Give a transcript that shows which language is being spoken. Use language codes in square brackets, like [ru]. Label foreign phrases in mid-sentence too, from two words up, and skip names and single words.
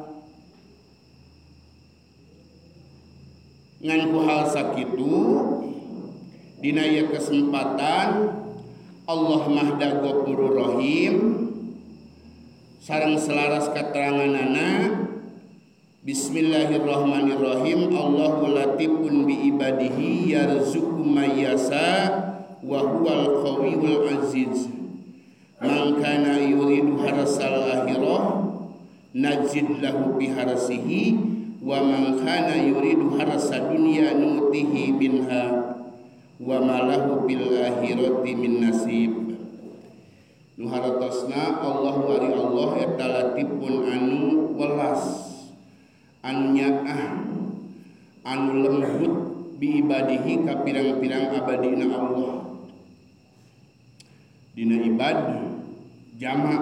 [su] Ngan ku hal sakitu dina ieu kesempatan Allah Mahda [ar] غفور رحيم [su] sareng selaras kateranganana Bismillahirrahmanirrahim. [ar] الله لطيف بعباده يرزق من يشاء وهو القوي العزيز. من كان يريد حرث الآخرة نزد له في حرثه ومن كان يريد حرث الدنيا نؤته منها وما له في الآخرة من نصيب. [su] Nu hartosna Allah ari Allah eta latifun anu welas, anu nyaah, anu lembut [ar] بعباده [su] ka pirang-pirang abadina Allah. Dina ibad jamak.